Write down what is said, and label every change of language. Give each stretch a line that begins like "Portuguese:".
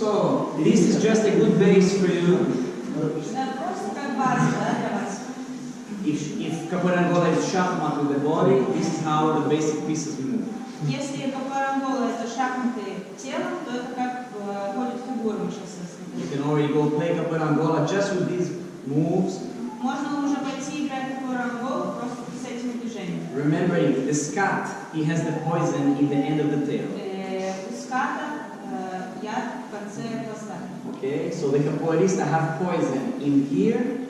English: do?
Russian: Да, просто как база, да, для вас.
English: If capoeira Angola is shachmat with the body, this is how the basic pieces we move.
Russian: Если капоэи это шахматы телом, то это как ходят фигуры, мы сейчас
English: You
Russian: рассмотрим.
English: can already go play capoeira Angola just with these moves.
Russian: Можно уже пойти играть капоэи просто с этими движениями.
English: Remembering the scat, he has the poison in the end of the tail.
Russian: У ската яд в конце хвоста.
English: Okay, so the capoeirista have poison in here.